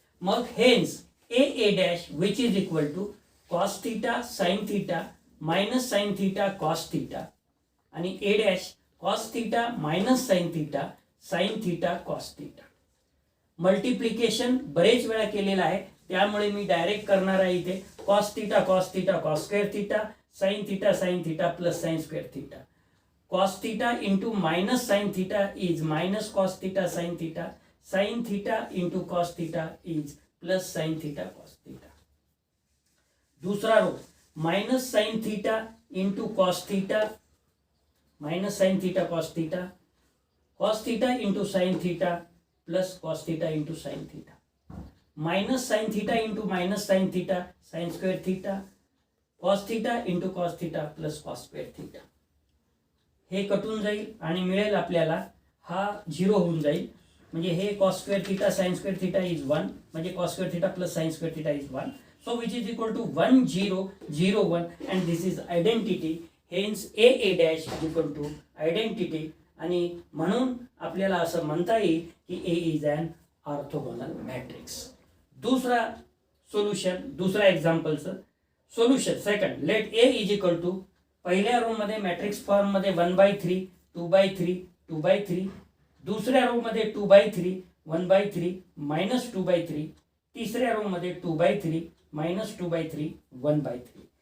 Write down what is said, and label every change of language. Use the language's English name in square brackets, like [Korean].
[English] मग hence a dash which is equal to cos theta sine theta minus sine theta cos theta आणि a dash cos theta minus sine theta cos theta. [Marathi] Multiplication बरेच वेळा केलेलं आहे, त्यामुळे मी direct करणार आहे इथे [English] cos theta cos square theta [Marathi] sine theta plus sine square theta. [English] Cos theta into minus sine theta is minus cos theta sine theta into cos theta is plus sine theta cos theta. दूसरा row minus sine theta into cos theta minus sine theta cos theta into sine theta plus cos theta into sine theta. Minus sine theta into minus sine theta sine square theta cos theta into cos theta plus cos square theta. [Marathi] हे कटून जाईल आणि मिळेल आपल्याला हा 0 होऊन जाईल. म्हणजे हे [English] Cos square theta sine square theta is 1 म्हणजे cos square theta plus sine square theta is 1. So which is equal to 1 0 0 1 and this is identity. Hence a dash is equal to identity. [Marathi] आणि म्हणून आपल्याला असं म्हणता येईल की [English] A is an orthogonal matrix. [Marathi] दुसरा solution, दुसरा एक्झाम्पलचं solution second. [English] let A is equal to [Marathi] पहिल्या रो मध्ये मॅट्रिक्स फॉर्म मध्ये 1/3 2/3 2/3, दुसऱ्या रो मध्ये 2/3 1/3 -2/3, तिसऱ्या रो मध्ये 2/3 -2/3 1/3.